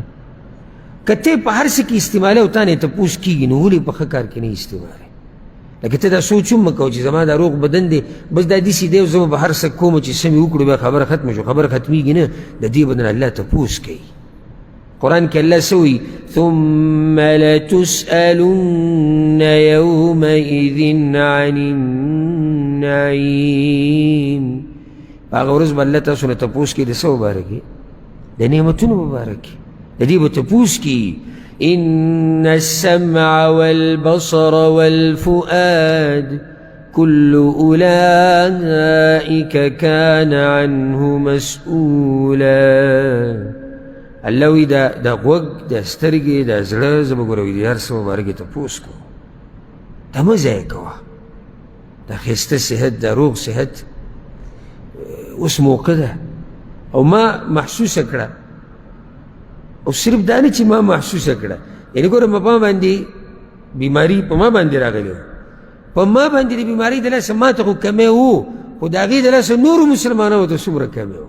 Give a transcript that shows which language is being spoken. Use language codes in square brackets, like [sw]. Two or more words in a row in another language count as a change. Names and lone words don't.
[ps] که ته په هر څه کې استعمالوي او تا نه تپوس کېږي نو ولې په ښه کار کې نه استعمالوي؟ لکه ته دا سوچ هم مه کوه چې زما دا روغ بدن دی بس دا داسې دی او زه به هر څه کوم چې سمې وکړو بیا خبره ختمه شو. خبره ختمېږي نه، د دې بدن الله تپوس کوي. قرآن کې الله څه وایي؟ [ar] ثم لتسألن يومئذ عن النعيم. [ps] هغه ورځ به الله تاسو نه تپوس کوي د څه مباره کې؟ د نعمتونو مباره کې، د دې به تپوس کوي. [ar] إن السمع والبصر والفؤاد كل أولئك كان عنه مسؤولا. [ps] الله وی دا غوږ، دا سترګې، دا زړه زه به ګوره د هر څه مباره کې تپوس کوم. دا مه ضایع کوه، دا ښایسته صحت، دا روغ صحت اوس موقع ده او ما محسوسه کړه، او صرف دا نه چې ما محسوسه کړه، یعنې ګوره په ما باندې بیماري په ما باندې راغلی وه، په ما باندې د بیمارۍ د لاسه ما ته خو کمی و، خو د هغې د لاسه نورو مسلمانانو ته څومره کمی و.